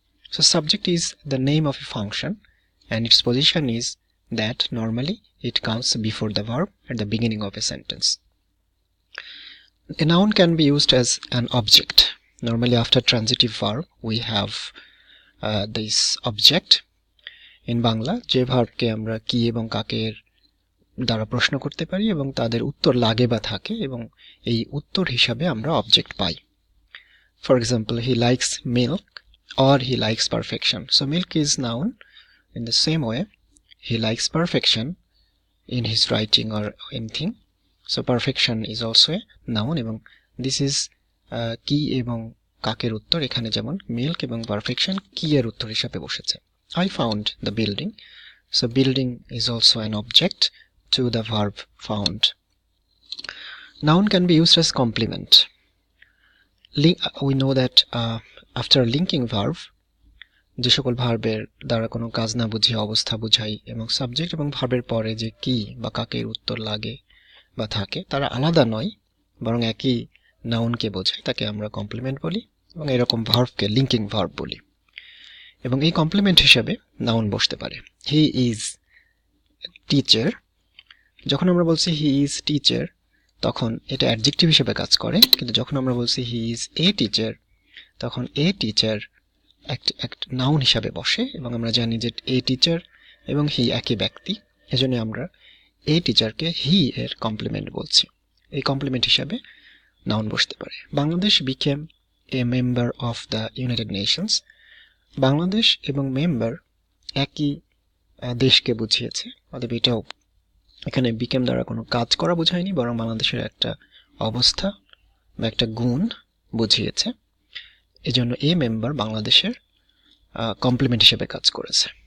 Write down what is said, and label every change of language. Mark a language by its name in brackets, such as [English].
[English] So subject is the name of a function, and its position is that normally it comes before the verb at the beginning of a sentence. A noun can be used as an object. Normally after transitive verb we have this object. In Bangla [Bangla] যে ভার্বকে আমরা কি এবং কাকের দ্বারা প্রশ্ন করতে পারি এবং তাদের উত্তর লাগে বা থাকে এবং এই উত্তর হিসাবে আমরা object pi. [English] For example, he likes milk or he likes perfection. So milk is noun. In the same way, he likes perfection in his writing or anything. So perfection is also a noun, [Bangla] এবং [English] this is [Bangla] কি এবং কাকের উত্তর এখানে যেমন milk এবং perfection কি এর উত্তর হিসেবে বসেছে. [English] I found the building. So building is also an object to the verb found. Noun can be used as complement. We know that after linking verb, [Bangla] যে সকল ভার্বের দ্বারা কোনো কাজ না বুঝিয়ে অবস্থা বোঝাই এবং সাবজেক্ট এবং ভার্বের পরে যে কি বা কাকের উত্তর লাগে বা থাকে তারা আলাদা নয়, বরং একই নাউনকে বোঝায়, তাকে আমরা কমপ্লিমেন্ট বলি, এবং এরকম ভার্বকে লিঙ্কিং ভার্ব বলি, এবং এই কমপ্লিমেন্ট হিসেবে নাউন বসতে পারে. [English] He is teacher. [Bangla] যখন আমরা বলছি হি ইজ টিচার তখন এটা অ্যাডজেক্টিভ হিসেবে কাজ করে, কিন্তু যখন আমরা বলছি [English] he is a teacher [Bangla] তখন এ টিচার একটা নাউন হিসাবে বসে, এবং আমরা জানি যে এ টিচার এবং হি একই ব্যক্তি, এজন্য আমরা এ টিচারকে হি এর কমপ্লিমেন্ট বলছি. এই কমপ্লিমেন্ট হিসাবে নাউন বসতে পারে. [English] Bangladesh became a member of the United Nations. [Bangla] Bangladesh এবং মেম্বার একই দেশকে বুঝিয়েছে, অতএব এটাও এখানে became দ্বারা কোনো কাজ করা বোঝায়নি, বরং বাংলাদেশের একটা অবস্থা বা একটা গুণ বুঝিয়েছে. এজন্য এ মেম্বার বাংলাদেশের কমপ্লিমেন্ট হিসেবে কাজ করেছে.